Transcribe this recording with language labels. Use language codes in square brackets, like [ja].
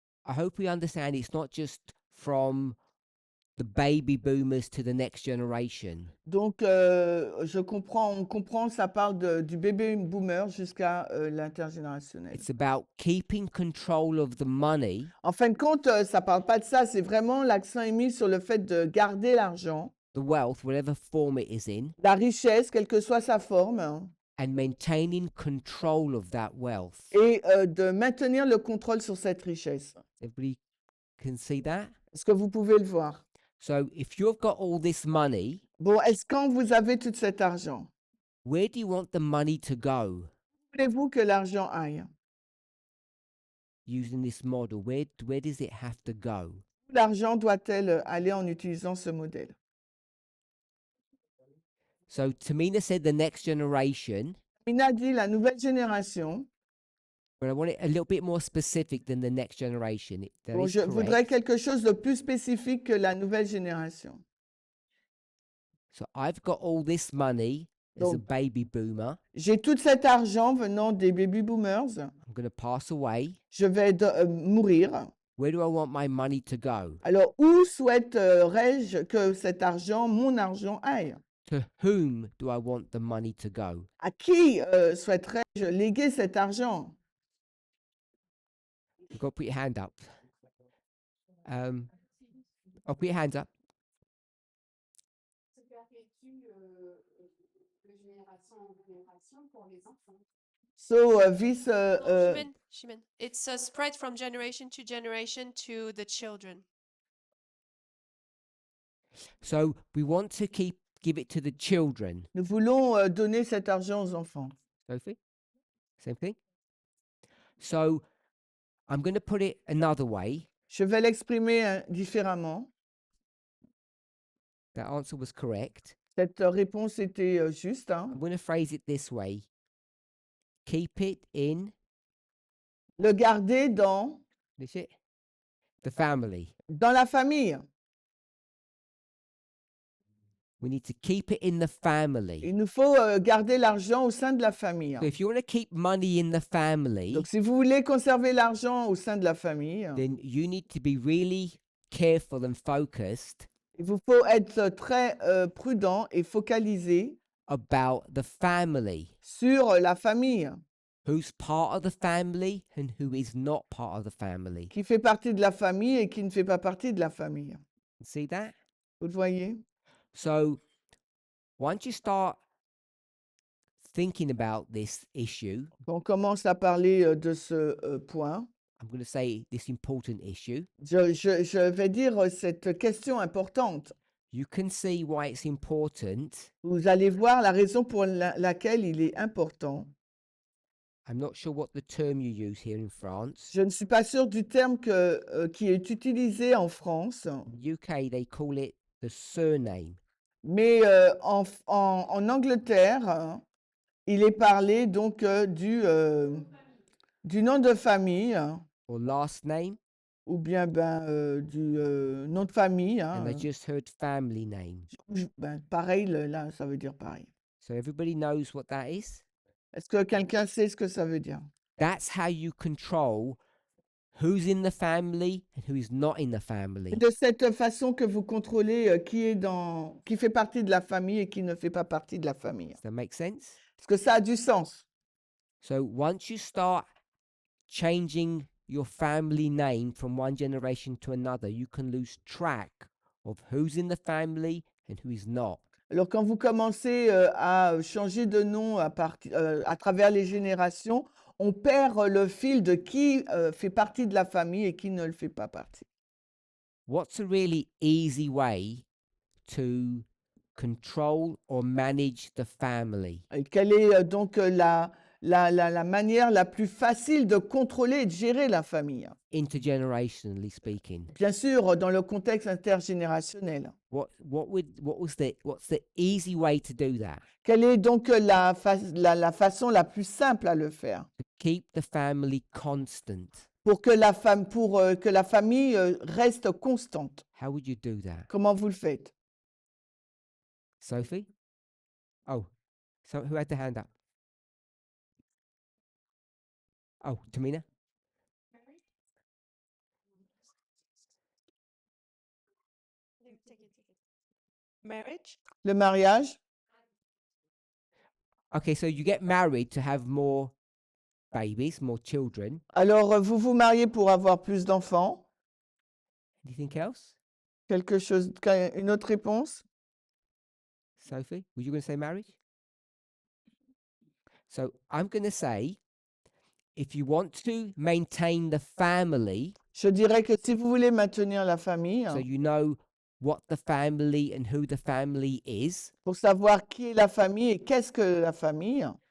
[en] I hope we understand it's not just from the baby boomers to the next generation. [fr] Donc, on comprend, ça parle du baby boomer jusqu'à l'intergénérationnel. [en] It's about keeping control of the money [fr] En fin de compte, ça parle pas de ça, c'est vraiment l'accent est mis sur le fait de garder l'argent, [en] the wealth, whatever form it is in, [fr] la richesse, quelle que soit sa forme, hein, [en] and maintaining control of that wealth. [fr] et de maintenir le contrôle sur cette richesse. [en] Everybody can see that? [fr] Est-ce que vous pouvez le voir? [en] So if you've got all this money, [fr] Bon, est-ce quand vous avez tout cet argent, [en] where do you want the money to go [fr] où voulez-vous que l'argent aille? [en] using this model? Where does it have to go? [fr] Où l'argent doit-elle aller en utilisant ce modèle? [en] So Tamina said the next generation, [fr] Mina dit la nouvelle génération. [en] but I want it a little bit more specific than the next generation. That [fr] Bon, [en] is [fr] je voudrais [en] correct. [fr] quelque chose de plus spécifique que la nouvelle génération. [en] So I've got all this money as a [fr] Donc, [en] baby boomer. [fr] j'ai tout cet argent venant des baby boomers. [en] I'm going to pass away. [fr] Je vais mourir. [en] Where do I want my money to go? [fr] Alors, où souhaiterais-je que cet argent, mon argent, aille? [en] To whom do I want the money to go? [fr] À qui souhaiterais-je léguer cet argent? [en] You've got to put your hand up. I'll put your hands up. [fr] Se perpétue de génération en génération pour les enfants. [en] So, No, Shimen. It's spread from generation to the children. So we want to give it to the children. [fr] nous voulons donner cet argent aux enfants. [en] Sophie? Same thing? So I'm going to put it another way. [fr] Je vais l'exprimer différemment. [en] That answer was correct. [fr] Cette réponse était juste. Hein. [en] I'm going to phrase it this way. Keep it in [fr] Le garder dans [en] the family. [fr] la famille. [en] We need to keep it in the family. [fr] Il nous faut garder l'argent au sein de la famille. [en] So if you want to keep money in the family, [fr] Donc, si vous voulez conserver l'argent au sein de la famille, [en] then you need to be really careful and focused [fr] il vous faut être très prudent et focalisé [en] about the family. [fr] sur la famille, [en] Who's part of the family and who is not part of the family. [fr] qui fait partie de la famille et qui ne fait pas partie de la famille. [en] See that? [fr] Vous le voyez? [en] So once you start thinking about this issue, [fr] On commence à parler de ce point. [en] I'm going to say this important issue. [fr] Je vais dire cette question importante. [en] You can see why it's important. [fr] Vous allez voir la raison pour laquelle il est important. [en] I'm not sure what the term you use here in France. [fr] Je ne suis pas sûre du terme qui est utilisé en France, [en] In the UK, they call it the surname. [fr] mais en Angleterre, il est parlé donc du nom de famille [en] Or last name, [fr] ou bien du nom de famille. [en] and I just heard family name. [fr] Pareil, là, ça veut dire pareil. [en] So everybody knows what that is? [fr] Est-ce que quelqu'un sait ce que ça veut dire? [en] That's how you control who's in the family and who is not in the family. [fr] C'est de cette façon que vous contrôlez qui fait partie de la famille et qui ne fait pas partie de la famille. [en] Does that make sense? [fr] Est-ce que ça a du sens? [en] So once you start changing your family name from one generation to another, you can lose track of who's in the family and who is not. [fr] Alors, quand vous commencez à changer de nom à travers les générations, on perd le fil de qui fait partie de la famille et qui ne le fait pas partie. [en] What's a really easy way to control or manage the family? [fr] Et quelle est donc la manière la plus facile de contrôler et de gérer la famille? [en] Intergenerationally speaking. [fr] Bien sûr, dans le contexte intergénérationnel. [en] What's the easy way to do that? [fr] Quelle est donc la façon la plus simple à le faire? [en] To keep the family constant. [fr] Pour que la famille reste constante. [en] How would you do that? [fr] Comment vous le faites? [en] Sophie? Oh, so who had the hand up? Oh, Tamina? Marriage? [fr] Le mariage? [en] Okay, so you get married to have more babies, more children. [fr] Alors, vous vous mariez pour avoir plus d'enfants? [en] Anything else? [fr] Une autre réponse? [en] Sophie, were you going to say marriage? So I'm going to say, if you want to maintain the family, [fr] Je dirais que si vous voulez maintenir la famille, [en] so you know what the family and who the family is, [fr] pour savoir qui est la famille et qu'est-ce que la famille,